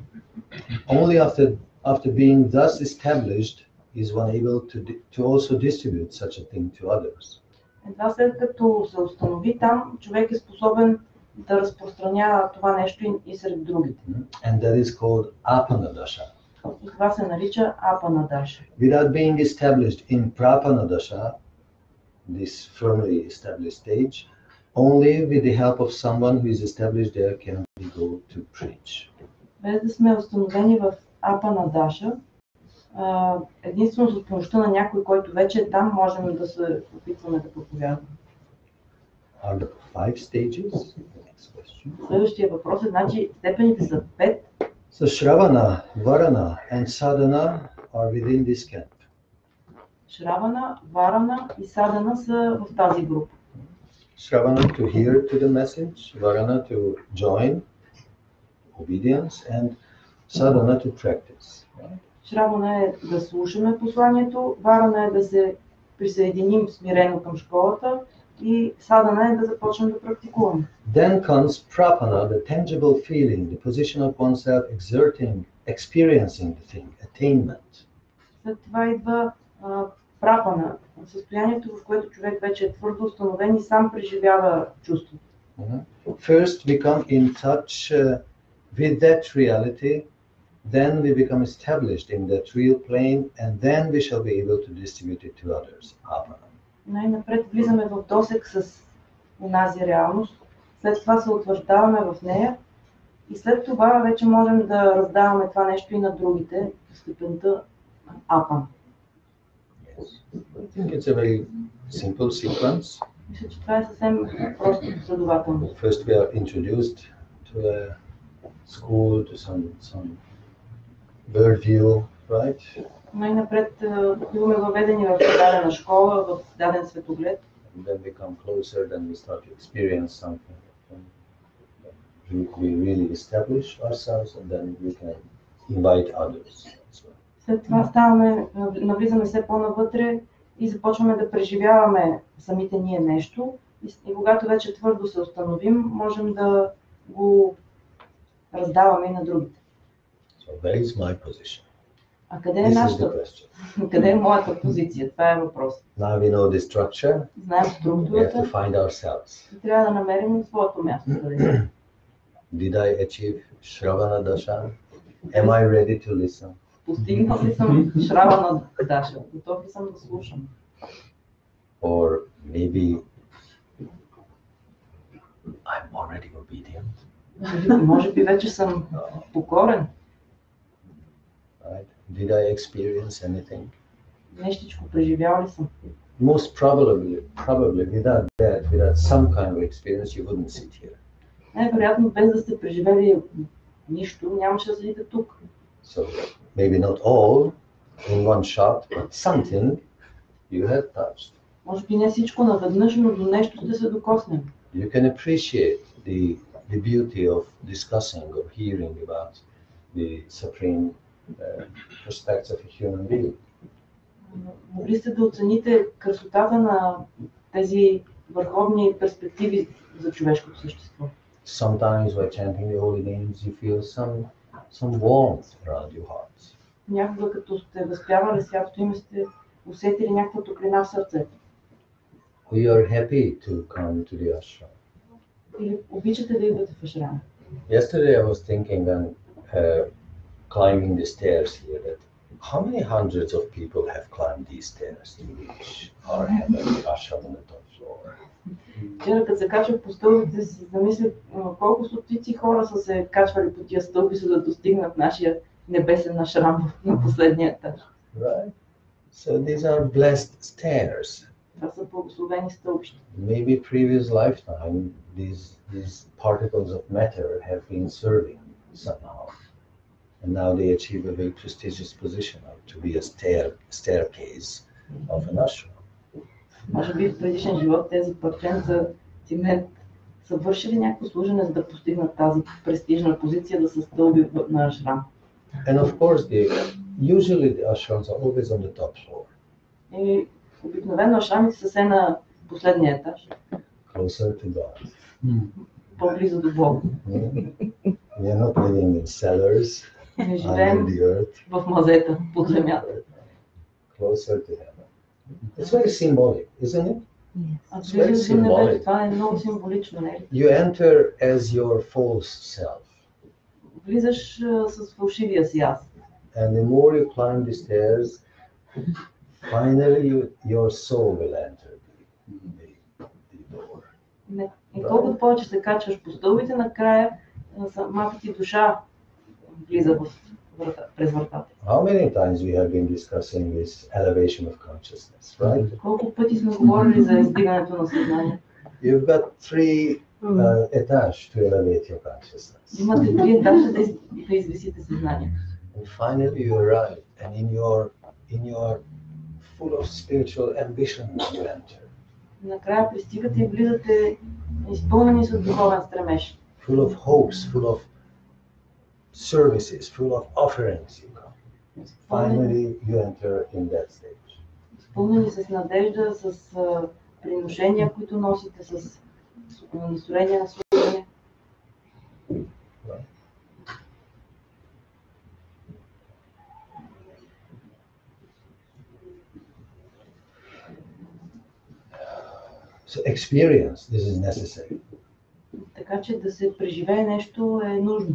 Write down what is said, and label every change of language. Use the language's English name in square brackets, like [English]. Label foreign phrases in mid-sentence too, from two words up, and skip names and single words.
[English] Only after being thus established is one able to also distribute such a thing to others. [Bulgarian] Едва след като се установи там, човек е способен да разпространява това нещо и сред другите. [English] And that is called apana dasha. [Bulgarian] И това се нарича апана даша. [English] Without being established in prapana dasha, this firmly established stage, only with the help of someone who is established there can we go to preach. [Bulgarian] Без да сме установени в апана даша, единствено с помощта на някой, който вече е там, можем да се опитваме да проповядваме. [English] Are there 5 stages? Next question. [Bulgarian] Следващия въпрос е, значи степените са 5. [English] So Shravana, Varana and Sadhana are within this camp. [Bulgarian] Шравана, Варана и Садана са в тази група. [English] Shravana to hear to the message, Varana to join, obedience, and Sadhana to practice. [Bulgarian] Шравана е да слушаме посланието, Варана е да се присъединим смирено към школата и Садана е да започнем да практикуваме. [English] Then comes Prapana, the tangible feeling, the position of oneself exerting, experiencing the thing, attainment. [Bulgarian] След това идва прапана, състоянието, в което човек вече е твърдо установен и сам преживява чувството. [English] First we come in touch with that reality, then we become established in that real plane, and then we shall be able to distribute it to others. Apana. [Bulgarian] Най-напред влизаме в досек с онази реалност, след това се утвърждаваме в нея и след това вече можем да раздаваме това нещо и на другите в степента апан. [English] I think it's a very simple sequence. [Bulgarian] Мисля, че това е съвсем просто последователно. [English] First we are introduced to a school, to some bird view, right? [Bulgarian] Най-напред биваме въведени в дадена школа, в даден светоглед. [English] And then we come closer, then we start to experience something. We really establish ourselves, and then we can invite others. [Bulgarian] След това навлизаме все по-навътре и започваме да преживяваме самите ние нещо. И когато вече твърдо се установим, можем да го раздаваме и на другите. [English] So where is my position? [Bulgarian] А къде е нашата? Къде е моята позиция? Това е въпрос. [English] Now we know the structure. [Bulgarian] Знаем [English] We have [Bulgarian] структурата. [English] to find ourselves. [Bulgarian] И трябва да намерим своето място. [English] Did I achieve Shravana Dasha? Am I ready to listen? [Bulgarian] Постигнал ли съм Шравана Даша? Готов ли съм да слушам? [English] Or maybe I'm already obedient. [Bulgarian] Може би вече съм покорен. [English] Right? Did I experience anything? [Bulgarian] Нещичко преживял ли съм? [English] Most probably without that, without some kind of experience, you wouldn't sit here. [Bulgarian] Най-вероятно, без да сте преживели нищо, нямаше да седите тук. [English] So maybe not all in one shot, but something you have touched. [Bulgarian] Може би не всичко наведнъж, но до нещо сте се докоснали. [English] You can appreciate the beauty of discussing or hearing about the supreme prospects of a human being. [Bulgarian] Могли сте да оцените красотата на тези върховни перспективи за човешкото същество. [English] Sometimes by chanting the holy names, you feel some warmth around your hearts. [Bulgarian] Някога като сте възпявали святото име, сте усетили някаква топлина в сърцето. [English] We are happy to come to the ashram. [Bulgarian] Или обичате да идвате в ашрама. [English] Yesterday I was thinking when climbing the stairs here that how many hundreds of people have climbed these stairs to reach our heavenly ashram on the top floor? [Bulgarian] Вчера, като се качвах по стълбите, си замислях колко стотици хора са се качвали по тия стълби, за да достигнат нашия небесен ашрам на последния етаж. [English] Right? So these are blessed stairs. [Bulgarian] Това са благословени стълбища. [English] Maybe previous lifetime, these particles of matter have been serving somehow. And now they achieve a very prestigious position to be a staircase of an ashram. [Bulgarian] Може би в предишен живот тези парченца цимент са вършили някакво служене, за да постигнат тази престижна позиция, да са стълби на ашрам. [English] And of course, usually the ashrams are always on the top floor. [Bulgarian] И обикновено ашрамите са се на последния етаж. [English] Closer to God. [Bulgarian] По-близо до Бога. [English] We are not living in cellars [Bulgarian] Не [English] under [Bulgarian] живеем [English] the earth. [Bulgarian] в мазета под земята. [English] Closer to heaven. It's very symbolic, isn't it? [Bulgarian] А влизаш в небето, това е много символично, не е ли? [English] You enter as your false self. [Bulgarian] Влизаш с фалшивия си аз. [English] And the more you climb the stairs, finally your soul will enter the door. [Bulgarian] Не. И колкото повече се качваш по стълбите, накрая самата ти душа влиза през вратата. [English] How many times we have been discussing this elevation of consciousness, right? [Bulgarian] Колко пъти сме говорили за издигането на съзнание? [English] You've got three etages to elevate your consciousness. [Bulgarian] Имате три етажа да извисите съзнанието. [English] And finally you arrive, and in your full of spiritual ambition you enter. Накрая пристигате и влизате изпълнени с духовен стремеж. Full of hopes, full of services, full of offerings you come. Finally you enter in that stage. [Bulgarian] Изпълнени с надежда, с приношения, които носите, с настроение на служение. [English] So experience, this is necessary. [Bulgarian] Така че да се преживее нещо е нужно.